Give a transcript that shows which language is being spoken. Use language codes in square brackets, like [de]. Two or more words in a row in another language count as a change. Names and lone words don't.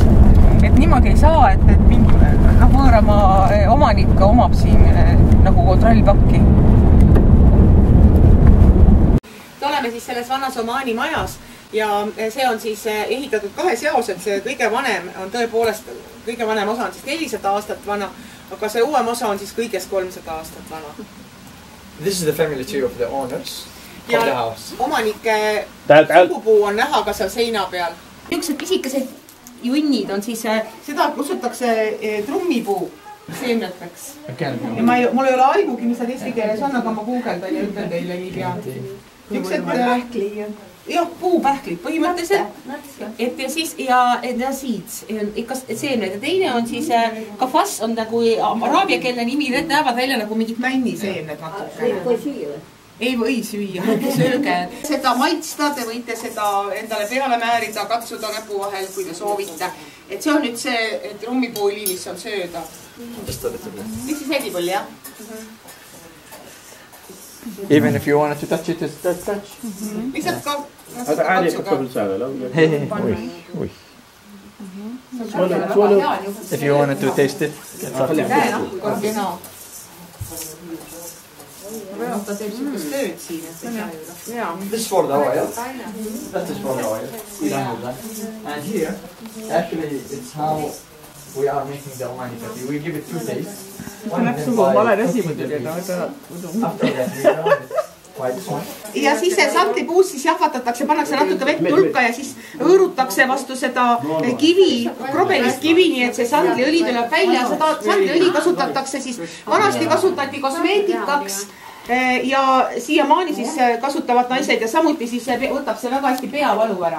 [et] Et niimoodi ei saa, et mingi võõramaa omanik omab siin nagu kontrollpakki. Oleme siis selles vannas Omaani majas ja see on siis ehitatud kahes jaos, et see kõige vanem on tõepoolest, kõige vanem osa on siis 400 aastat vana, aga see uuem osa on siis kõigest 300 aastat vana. [en] This is the family tree of the owners of the house. [et] Omanike sugupuu on näha ka seal seina peal. Niisugused pisikesed junnid on siis, seda kutsutakse trummipuu seemneteks. Mul ei ole aimugi, mis nad eesti keeles on, aga ma guugeldan ja ütlen teile nii pea. Niisugused jah, puupähklid põhimõtteliselt. Et ja siis, ja seeds, ikka seemned. Ja teine on siis, kafas on nagu araabiakeelne nimi, need näevad välja nagu mingid männiseemned natukene. Ei või süüa, sööge. Seda maitsta, te võite seda endale peale määrida, katsuda näpu vahel, kui te soovite. Et see on nüüd see trummipuu-õli, mis on sööda. [en] This is edible, jah? Even if you wanted to touch it, just touch. [et] Lihtsalt ka [en] if you wanted to taste it, [et] ta teeb sihukest tööd siin. [en] This is for the oil. That is for the oil. And here, actually, it's how we are making the Omani coffee. We give it 2 tastes. [et] Ja siis see santripuus siis jahvatatakse, pannakse natuke vett tulka ja siis hõõrutakse vastu seda kivi, krobelist kivi, nii et see sandliõli tuleb välja. Seda sandliõli kasutatakse siis, vanasti kasutati kosmeetikaks ja siiamaani siis kasutavad naised ja samuti siis võtab see väga hästi peavalu ära.